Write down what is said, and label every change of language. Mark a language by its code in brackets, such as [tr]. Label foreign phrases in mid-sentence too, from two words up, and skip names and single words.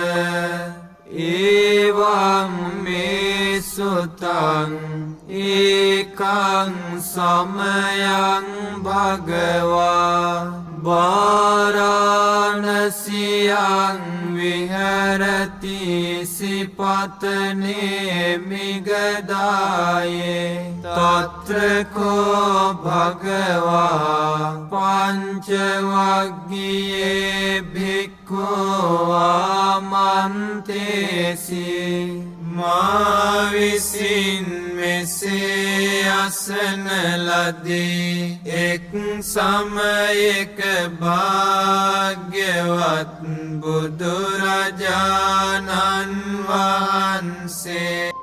[pi] එවං මේ සුතං ඒකං සමයං භගවා වාරාණසියං විහරති සිපතනේ මිගදායේ තත්‍රකෝ භගවා පංචවග්ගියේ භික්ඛෝ ආමන්තේසි [si] මා විසින් මෙසේ අසන ලදී එක් සමයක භාග්‍යවත් බුදුරජාණන් වහන්සේ